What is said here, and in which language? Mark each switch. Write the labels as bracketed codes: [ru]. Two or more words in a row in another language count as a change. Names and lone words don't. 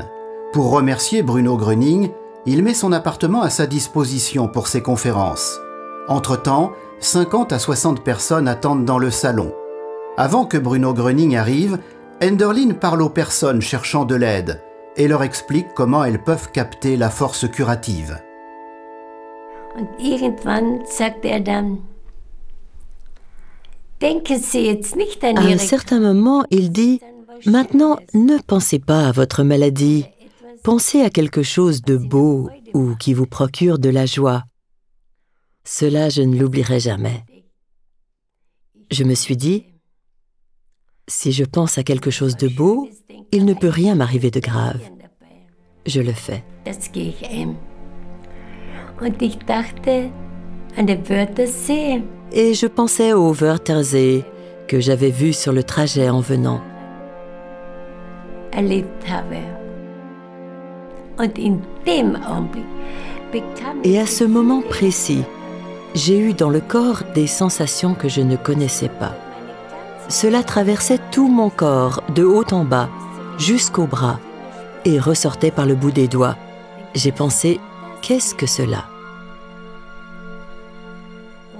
[fr] Pour remercier Bruno Gröning, il met son appartement à sa disposition pour ses conférences. Entre-temps, 50 à 60 personnes attendent dans le salon. Avant que Bruno Gröning arrive, Enderlin parle aux personnes cherchant de l'aide et leur explique comment elles peuvent capter la force curative. [de] Und irgendwann sagt dann, denken Sie jetzt nicht an [fr] À un [de] Ihre... [fr] certain moment, il dit « Maintenant, ne pensez pas à votre maladie. Pensez à quelque chose de beau ou qui vous procure de la joie. » Cela, je ne l'oublierai jamais. Je me suis dit, si je pense à quelque chose de beau, il ne peut rien m'arriver de grave. Je le fais. [de] Das gehe ich ein. Und ich dachte an den Wörthersee. [fr] Et je pensais au Wörthersee que j'avais vu sur le trajet en venant. [de] Erlebt habe. Und in dem Augenblick bekam [fr] Et à ce moment précis, j'ai eu dans le corps des sensations que je ne connaissais pas. Cela traversait tout mon corps, de haut en bas, jusqu'aux bras, et ressortait par le bout des doigts. J'ai pensé, qu'est-ce que cela?